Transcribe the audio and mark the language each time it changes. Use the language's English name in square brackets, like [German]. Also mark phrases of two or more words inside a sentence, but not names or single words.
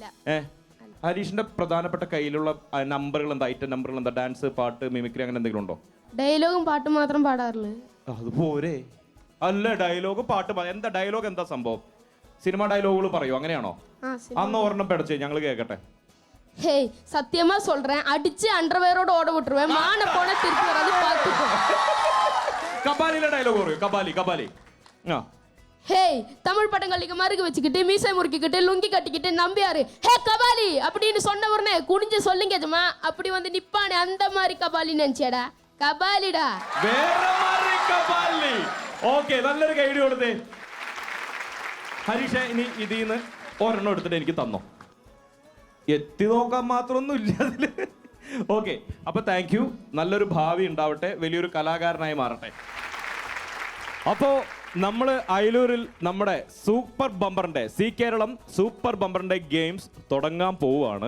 [Malayalam] ഹരീഷിന്റെ പ്രധാനപ്പെട്ട കയ്യിലുള്ള നമ്പറുകൾ എന്താ, ഐറ്റം നമ്പറുകൾ എന്താ? ഡാൻസ്, പാട്ട്, മിമിക്രി അങ്ങനെ എന്തെങ്കിലും ഉണ്ടോ? ഡയലോഗും പാട്ടും മാത്രം പാടാറുള്ളൂ. അതുപോരെ. അല്ല, ഡയലോഗ് പാട്ട് എന്താ? ഡയലോഗ് എന്താ സംഭവം? സിനിമ ഡയലോഗുകൾ പറയൂ, അങ്ങനെയാണോ? അന്ന് ഒരെണ്ണം പെടച്ചേ ഞങ്ങൾ കേക്കട്ടെ. [Tamil] ஹே சத்தியமா சொல்றேன், அடிச்சு அண்டர்வேரோட ஓட விட்டுருவேன். மான போன திருப்பி வராது, பாத்துக்கோ. கபாலில டயலாக் வரும். கபாலி கபாலி. ஹே தமிழ் படங்களுக்கு மறுக்கு வச்சுக்கிட்டு மீசை முறுக்கிக்கிட்டு லுங்கி கட்டிக்கிட்டு நம்பியாரு ஹே கபாலி அப்படின்னு சொன்ன உடனே குனிஞ்சு சொல்லுங்க ஜமா, அப்படி வந்து நிப்பானே அந்த மாதிரி கபாலி நினைச்சேடா. [Malayalam] കബാലിടാ. വേറെ മാറി കബാലി. ഓക്കേ, നല്ലൊരു കൈഡി കൊടുത്തേ. ഹരീഷേ, ഇനി ഇതിന്ന് ഒരെണ്ണം എടുത്തിട്ട് എനിക്ക് തന്നോ. എത്തി നോക്കാൻ മാത്രമൊന്നും ഇല്ല അതില്. ഓക്കെ, അപ്പൊ താങ്ക് യു. നല്ലൊരു ഭാവി ഉണ്ടാവട്ടെ, വലിയൊരു കലാകാരനായി മാറട്ടെ. അപ്പോ നമ്മള് അയലൂരിൽ നമ്മുടെ സൂപ്പർ ബമ്പറിന്റെ സി കേരളം സൂപ്പർ ബമ്പറിന്റെ ഗെയിംസ് തുടങ്ങാൻ പോവുകയാണ്.